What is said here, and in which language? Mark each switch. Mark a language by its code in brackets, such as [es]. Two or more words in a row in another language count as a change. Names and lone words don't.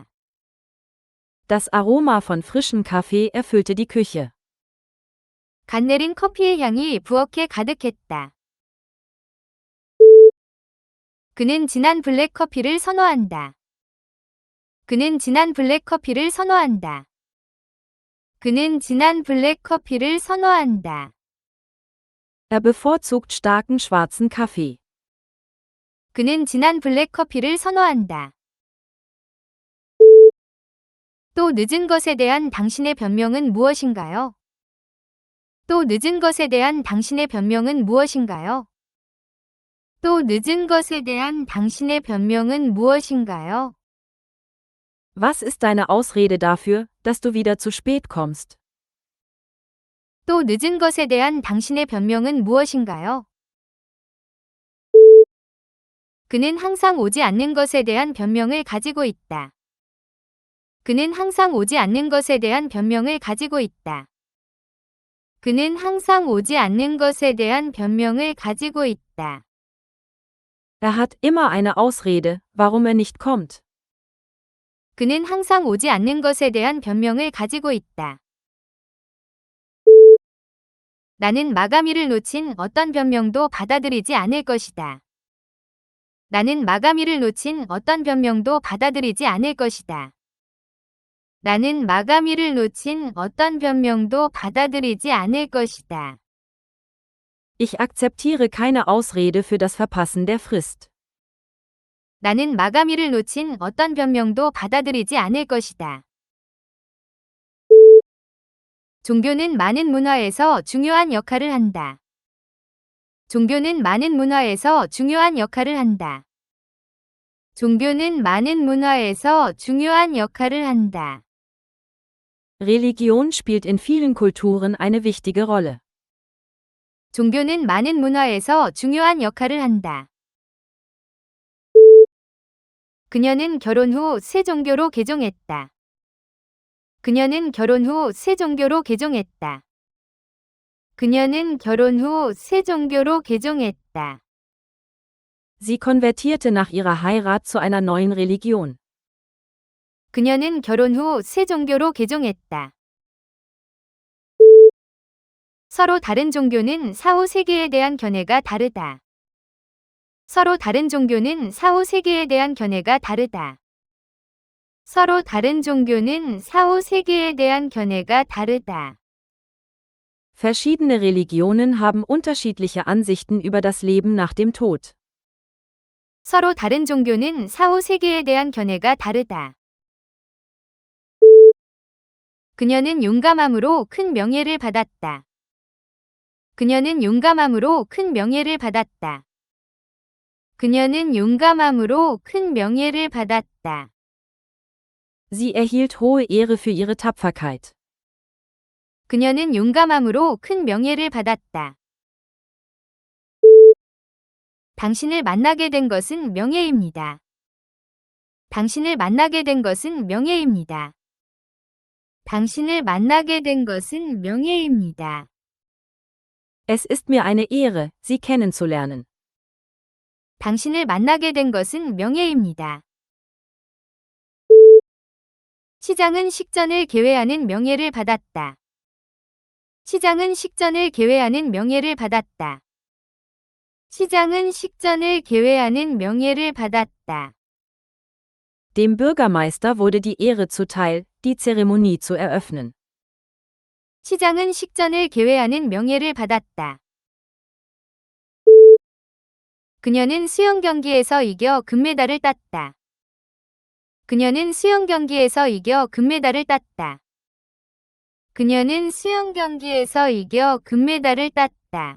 [de] Das Aroma von frischem Kaffee erfüllte die Küche. [ko] 갓 내린 커피의 향이 부엌에 가득했다. 그는 진한 블랙 커피를 선호한다. 그는 진한 블랙 커피를 선호한다. 그는 진한 블랙 커피를 선호한다. [de] Er bevorzugt starken schwarzen Kaffee. [ko] 그는 진한 블랙 커피를 선호한다. 또 늦은 것에 대한 당신의 변명은 무엇인가요? 또 늦은 것에 대한 당신의 변명은 무엇인가요? 또 늦은 것에 대한 당신의 변명은 무엇인가요? [de] Was ist deine Ausrede dafür, dass du wieder zu spät kommst? [ko] 또 늦은 것에 대한 당신의 변명은 무엇인가요? 그는 항상 오지 않는 것에 대한 변명을 가지고 있다. 그는 항상 오지 않는 것에 대한 변명을 가지고 있다. 그는 항상 오지 않는 것에 대한 변명을 가지고 있다. [de] Er hat immer eine Ausrede, warum er nicht kommt. [ko] 그는 항상 오지 않는 것에 대한 변명을 가지고 있다. 나는 마감일을 놓친 어떤 변명도 받아들이지 않을 것이다. 나는 마감일을 놓친 어떤 변명도 받아들이지 않을 것이다. 나는 마감일을 놓친 어떤 변명도 받아들이지 않을 것이다. [de] Ich akzeptiere keine Ausrede für das Verpassen der Frist. [ko] 나는 마감일을 놓친 어떤 변명도 받아들이지 않을 것이다. 종교는 많은 문화에서 중요한 역할을 한다. 종교는 많은 문화에서 중요한 역할을 한다. 종교는 많은 문화에서 중요한 역할을 한다. [de] Religion spielt in vielen Kulturen eine wichtige Rolle. [ko] 종교는 많은 문화에서 중요한 역할을 한다. 그녀는 결혼 후 새 종교로 개종했다. 그녀는 결혼 후 새 종교로 개종했다. 그녀는 결혼 후 새 종교로 개종했다. [de] Sie konvertierte nach ihrer Heirat zu einer neuen Religion. [ko] 그녀는 결혼 후 새 종교로 개종했다. 서로 다른 종교는 사후 세계에 대한 견해가 다르다. 서로 다른 종교는 사후 세계에 대한 견해가 다르다. 서로 다른 종교는 사후 세계에 대한 견해가 다르다. [de] Verschiedene Religionen haben unterschiedliche Ansichten über das Leben nach dem Tod. [ko] 서로 다른 종교는 사후 세계에 대한 견해가 다르다. 그녀는 용감함으로 큰 명예를 받았다. 그녀는 용감함으로 큰 명예를 받았다. 그녀는 용감함으로 큰 명예를 받았다. [de] Sie erhielt hohe Ehre für ihre Tapferkeit. [ko] 그녀는 용감함으로 큰 명예를 받았다. 당신을 만나게 된 것은 명예입니다. 당신을 만나게 된 것은 명예입니다. 당신을 만나게 된 것은 명예입니다. [de] Es ist mir eine Ehre, Sie kennenzulernen. [ko] 당신을 만나게 된 것은 명예입니다. 시장은 식전을 계획하는 명예를 받았다. 시장은 식전을 계획하는 명예를 받았다. 시장은 식전을 계획하는 명예를 받았다. [de] Dem Bürgermeister wurde die Ehre zuteil, die Zeremonie zu eröffnen. [ko] 시장은 식전을 계획하는 명예를 받았다. 그녀는 수영 경기에서 이겨 금메달을 땄다. 그녀는 수영 경기에서 이겨 금메달을 땄다. 그녀는 수영 경기에서 이겨 금메달을 땄다.